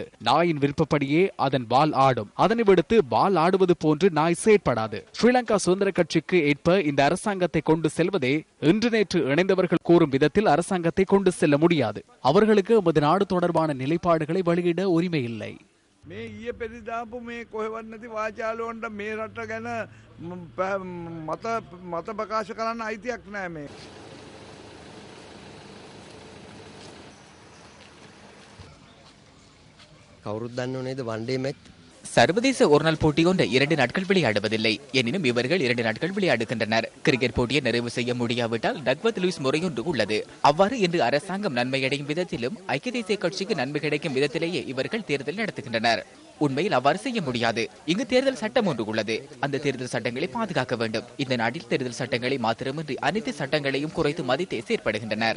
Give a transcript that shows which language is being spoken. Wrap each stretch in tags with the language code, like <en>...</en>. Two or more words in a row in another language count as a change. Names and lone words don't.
<ta>நாயின் விருப்பப்படியே அதன் வால் ஆடும். அதனை விடுத்து வால் ஆடுவது போன்று நாய் செயற்படாது. ஸ்ரீலங்கா சுதந்திர கட்சிக்கு ஏற்ப இந்த அரசாங்கத்தை கொண்டு செல்வதே இன்று நேற்று இணைந்தவர்கள் கூறும் விதத்தில் அரசாங்கத்தை கொண்டு செல்ல முடியாது. அவர்களுக்கு எமது நாடு தொடர்பான நிலைப்பாடுகளை வெளியிட உரிமை இல்லை.</ta> <si>මේ ඊයේ පෙරදාපු මේ කොහෙවත් නැති වාචාලුවන්ට මේ රට ගැන මත ප්‍රකාශ කරන්න අයිතියක් නැහැ. මේ කවුරුත් දන්නව නේද</si> <en>one-day match</en> <ta>சர்வதேச ஒருநாள் போட்டி கொண்ட 2 நாட்கள் விளையாடுவதில்லை. எனினும் இவர்கள் 2 நாட்கள் விளையாடுகின்றனர். கிரிக்கெட் போட்டியை நிறைவு செய்ய முடியாவிட்டால் டக்வர்த் லூயிஸ் முறையொன்று உள்ளது. அவ்வாறு இன்று அரசாங்கம் நன்மையடையும் விதத்திலும் ஐக்கிய தேசிய கட்சிக்கு நன்மை கிடைக்கும் விதத்திலேயே இவர்கள் தேர்தல் நடத்துகின்றனர். உண்மையில் அவ்வாறு செய்ய முடியாது. இங்கு தேர்தல் சட்டம் ஒன்று உள்ளது. அந்த தேர்தல் சட்டங்களை பாதுகாக்க வேண்டும். இந்த நாட்டில் தேர்தல் சட்டங்களை மாத்திரமின்றி அனைத்து சட்டங்களையும் குறைத்து மதித்தே செயற்படுகின்றனர்.</ta>